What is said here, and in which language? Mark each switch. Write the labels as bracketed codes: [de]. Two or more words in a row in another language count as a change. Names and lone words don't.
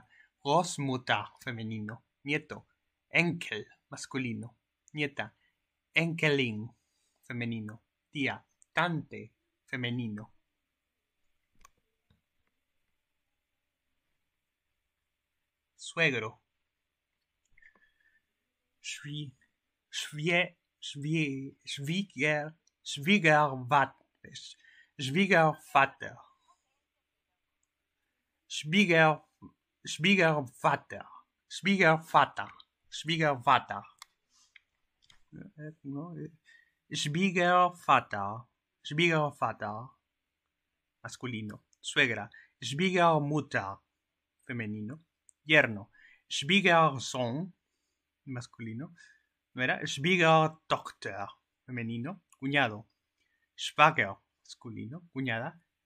[es] Großmutter, femenino. Nieto. Enkel, masculino. Nieta. Enkelin, femenino. Tía. Tante, femenino. Suegro. [de] Schwiegervater. Schwiegervater. Schwiegervater. Schwiegervater. Schwiegervater. ¿No? Schwiegervater. Schwiegervater. [es] Masculino. Suegra. Schwiegermutter. Femenino. Yerno. Schwiegersohn. Masculino. ¿No era? Schwiegertochter. Femenino. Cuñado. Schwager. Masculino. Cuñada.